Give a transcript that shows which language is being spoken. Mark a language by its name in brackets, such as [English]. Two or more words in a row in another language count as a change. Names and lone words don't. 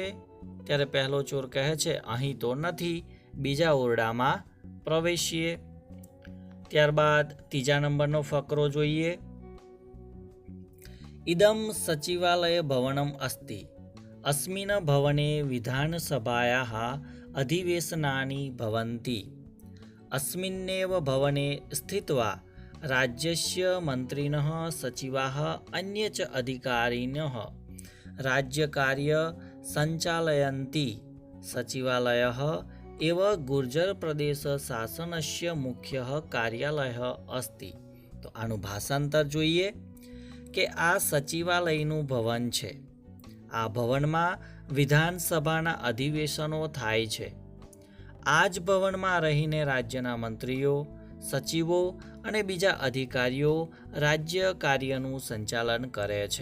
[Gujarati] ત્યારે પહેલો ચોર કહે છે અહીં તો નથી, બીજા ઓરડામાં પ્રવેશીએ। ત્યારબાદ ત્રીજા નંબરનો ફકરો જોઈએ [Sanskrit] इदम सचिवालय भवनम अस्ति अस्मिन भवने विधानसभायाः अधिवेशनानी भवन्ति अस्मिन्नेव भवने स्थित्वा राज्यस्य मंत्रिणः सचिवाः अन्ये च अधिकारिणः राज्यकार्य संचालयन्ति सचिवालयः एव गुर्जर प्रदेश शासनस्य मुख्यः कार्यालयः अस्ति। [Gujarati] તો આનુ ભાષાંતર જોઈએ કે આ સચિવાલયનું ભવન છે। આ ભવનમાં વિધાનસભાના અધિવેશનો થાય છે। આ જ ભવનમાં રહીને રાજ્યના મંત્રીઓ, સચિવો અને બીજા અધિકારીઓ રાજ્ય કાર્યનું સંચાલન કરે છે।